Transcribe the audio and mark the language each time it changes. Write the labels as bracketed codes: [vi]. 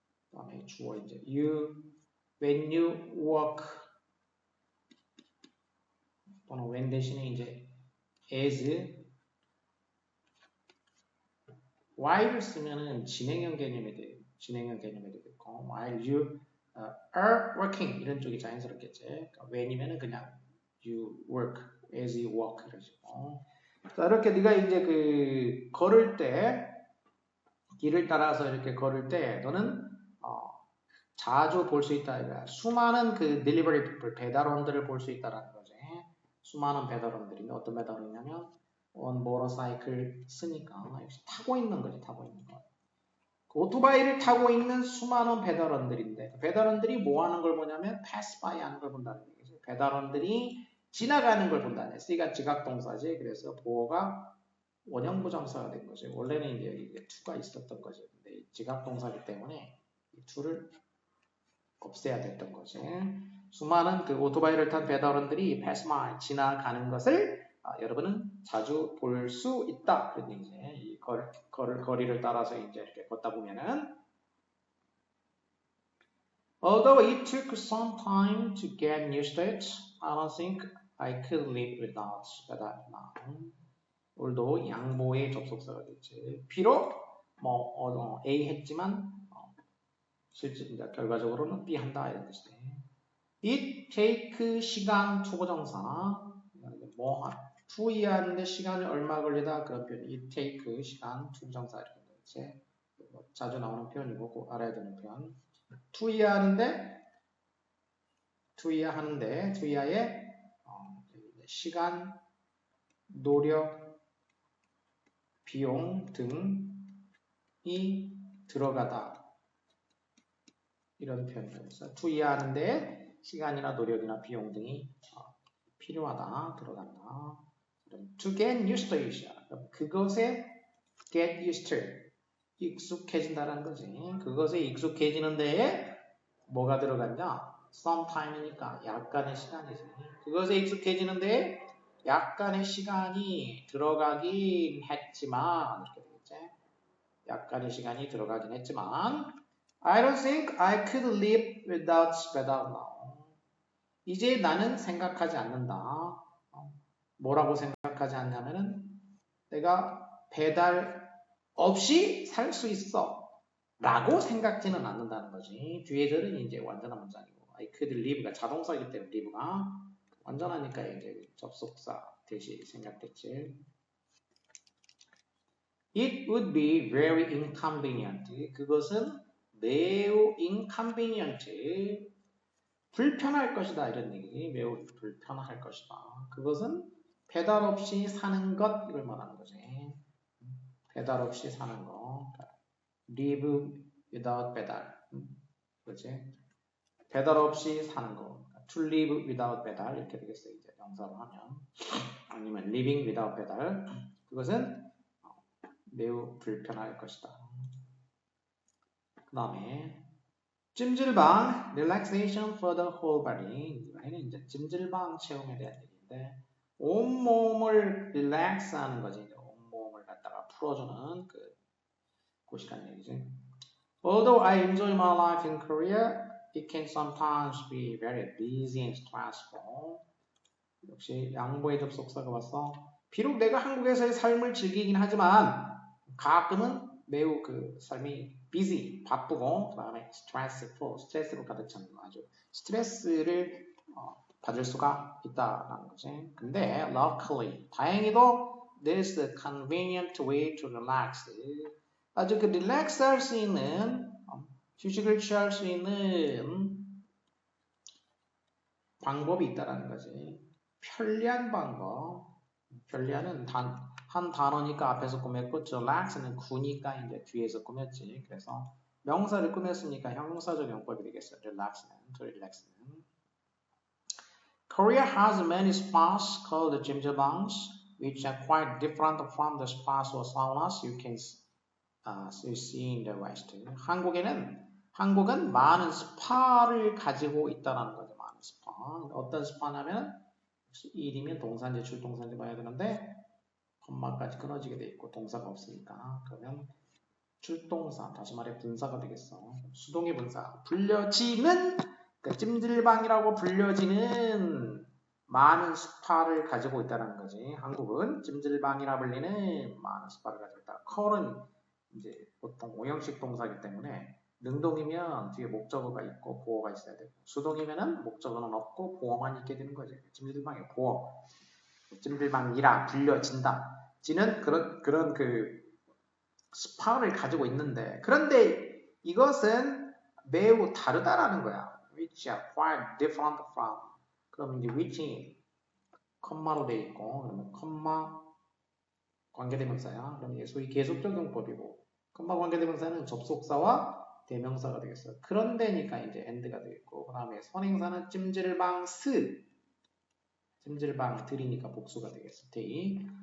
[ko] 그다음에 주어 이제 [en] when you walk [ko] 또는 when 대신에 이제 as while을 쓰면은 진행형 개념이 돼요. 진행형 개념이 되겠고, [en] while you are working [ko] 이런 쪽이 자연스럽겠지. 그러니까 when이면은 그냥 [en] you work as you walk [ko] 이런 식으로. 자, 이렇게 네가 이제 그 걸을 때 길을 따라서 이렇게 걸을 때 너는 자주 볼 수 있다. 이거야. 수많은 그 [en] delivery people, [ko] 배달원들을 볼 수 있다라는 거지. 수많은 배달원들이 어떤 배달원이냐면 [en] on motorcycle [ko] 쓰니까 역시 타고 있는 거지. 타고 있는 거. 그 오토바이를 타고 있는 수많은 배달원들인데 배달원들이 뭐 하는 걸 보냐면 [en] pass by [ko] 하는 걸 본다는 얘기죠. 배달원들이 지나가는 걸 본다는 얘기죠. C가 지각동사지. 그래서 보어가 원형부정사가 된 거죠. 원래는 이제 이게 to가 있었던 거죠. 근데 지각동사기 때문에 이 to를 없애야 됐던 거지. 수많은 그 오토바이를 탄 배달원들이 [en] pass by [ko] 지나가는 것을 여러분은 자주 볼 수 있다. 그런 얘기지. 이 거리를 따라서 이제 이렇게 걷다 보면은 [en] Although it took some time to get used to it, I don't think I could live without that now. [ko] 오늘도 양보의 접속사가 됐지. 비록 뭐 A 했지만 실제 이제 결과적으로는 B 한다 이런 뜻이네. [en] It take [ko] 시간 투부정사 뭐 to 이해하는데 시간이 얼마 걸리다 그런 표현. [en] It take [ko] 시간 투부정사 이렇게 되지. 자주 나오는 표현이고 꼭 알아야 되는 표현. to 이해하는데 to 이해에 시간, 노력, 비용 등이 들어가다 이런 표현이었어요. to 이해하는데 시간이나 노력이나 비용 등이 필요하다, 들어간다. [en] to get used to it. [ko] 그것에 [en] get used to. [ko] 익숙해진다는 거지. 그것에 익숙해지는 데에 뭐가 들어갔냐? [en] some time [ko] 이니까 약간의 시간이지. 그것에 익숙해지는 데에 약간의 시간이 들어가긴 했지만 이렇게 되겠지. 약간의 시간이 들어가긴 했지만 [en] I don't think I could live without 배달 now. [ko] 이제 나는 생각하지 않는다. 뭐라고 생각하지 않냐면은 내가 배달 없이 살 수 있어 라고 생각지는 않는다는 거지. 뒤에들은 이제 완전한 문장이고 [en] I could live [ko] 가 자동사이기 때문에 live가 완전하니까 이제 접속사 대시 생략됐지. [en] It would be very inconvenient. [ko] 그것은 매우 inconvenient. 불편할 것이다 이런 얘기. 매우 불편할 것이다. 그것은 배달 없이 사는 것 이걸 말하는 거지. 배달 없이 사는 거. [en] live without 배달. [ko] 그렇지? 배달 없이 사는 거. [en] to live without [ko] 배달 이렇게 되겠어요. 이제 명사로 하면. 아니면 [en] living without [ko] 배달. 그것은 매우 불편할 것이다. 그 다음에 찜질방 [en] relaxation for the whole body. [ko] 이번에는 이제 찜질방 체험에 대한 얘기인데 온몸을 relax 하는 거지. 이제 온몸을 갖다가 풀어주는 그 곳이라는 얘기지. [en] Although I enjoy my life in Korea, it can sometimes be very busy and stressful. [ko] 역시 양보의 접속사가 왔어. 비록 내가 한국에서의 삶을 즐기긴 하지만 가끔은 매우 그 삶이 busy, 바쁘고 그 다음에 stressful, 스트레스로 가득 차는 거 아주 스트레스를 받을 수가 있다라는 거지. [en] 근데 luckily, 다행히도 there's a convenient way to relax. [ko] 아주 그 릴렉스 할 수 있는 휴식을 취할 수 있는 방법이 있다라는 거지. 편리한 방법. 편리한은 한 단어니까 앞에서 꾸몄고 relax는 구니까 이제 뒤에서 꾸몄지. 그래서 명사를 꾸몄으니까 형용사적 용법이 되겠어요. [en] relax는, to relax는. Korea has many spas called jjimjilbangs, which are quite different from the spas or saunas you can see in the West. [ko] 한국은 많은 스파를 가지고 있다는 거죠. 많은 스파. 어떤 스파냐면 일이면 동사인지 줄동사인지 봐야 되는데 컴마까지 끊어지게 돼 있고 동사가 없으니까 그러면 줄동사 다시 말해 분사가 되겠어. 수동의 분사 불려지는 그러니까 찜질방이라고 불려지는 많은 스파를 가지고 있다는 거지. 한국은 찜질방이라 불리는 많은 스파를 가지고 있다. 컬은 이제 보통 오형식 동사이기 때문에 능동이면 뒤에 목적어가 있고 보어가 있어야 되고 수동이면은 목적어는 없고 보어만 있게 되는 거죠. 찜질방의 보어. 찜질방이라 불려진다. 지는 그런 그 스파를 가지고 있는데 그런데 이것은 매우 다르다라는 거야. [en] which are quite different from. [ko] 그럼 이제 which이 컴마로 돼 있고 그러면 컴마 관계대명사야. 그럼 이게 소위 계속적용법이고 컴마 관계대명사는 접속사와 대명사가 되겠어요. 그런데니까 이제 and가 되겠고 그 다음에 선행사는 찜질방스 찜질방 들이니까 복수가 되겠어. 데이.